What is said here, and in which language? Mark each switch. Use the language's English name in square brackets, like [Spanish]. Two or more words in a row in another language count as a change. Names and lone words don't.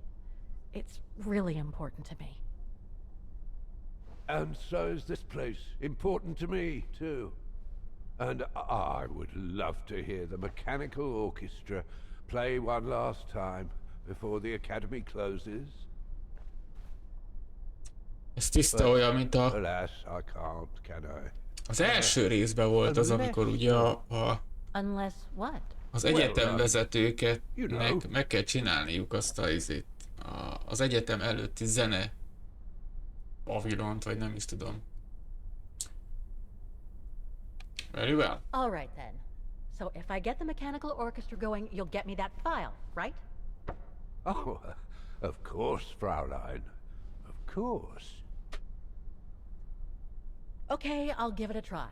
[English] It's really important to me. And so is this place important to me, too. And I would love to hear the mechanical orchestra play one last time before the Academy closes. [Hungarian] Ez tiszta olyan, mint a... [English] Alas, I can't, can I? [Hungarian] Az első részben volt az, amikor ugye [English] Unless what? [Hungarian] az egyetemvezetőket meg kell csinálniuk azt a izét. Az egyetem előtti zene pavilont, vagy nem is tudom. [English] Very well. All right then. So if I get the mechanical orchestra going, you'll get me that file, right? Oh, of course, Fraulein. Of course. Okay, I'll give it a try.